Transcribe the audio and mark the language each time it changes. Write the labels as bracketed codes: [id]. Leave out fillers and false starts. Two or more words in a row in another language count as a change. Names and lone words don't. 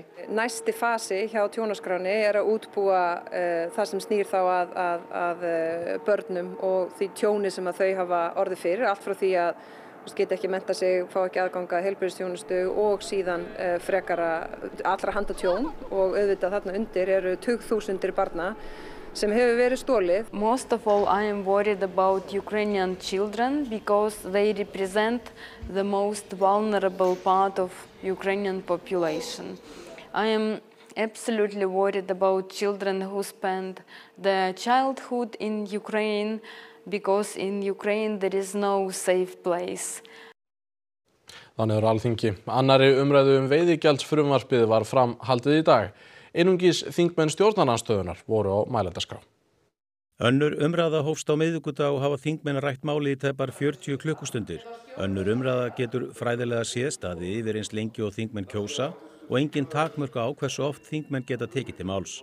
[is] Næsti fasi hjá tjónaskráni er að útbúa það sem snýr þá að börnum og því tjóni sem að þau hafa orðið fyrir, allt frá því að geta ekki mennta sig, fá ekki aðganga heilbrigðisþjónustu og síðan frekara allra handa tjón og auðvitað þarna undir eru tugþúsundir barna sem hefur verið stolið. [en] Most of all, I am worried about Ukrainian children because they represent the most vulnerable part of Ukrainian population. I am absolutely worried about children who spend their childhood in Ukraine because in Ukraine there is no safe place. [is] Þannig Alþingi. Annarri umræðu veiðigjaldsfrumvarpið var framhaldið í dag. Einungis þingmenn stjórnarandstöðunar voru á mælendaskrá. Önnur umræða hófst á miðvikudag og hafa þingmenn rætt máli í tæpar 40 klukkustundir. Önnur umræða getur fræðilega séð staðið yfir eins lengi og þingmenn kjósa og engin takmörk á hversu oft þingmenn geta tekið til máls.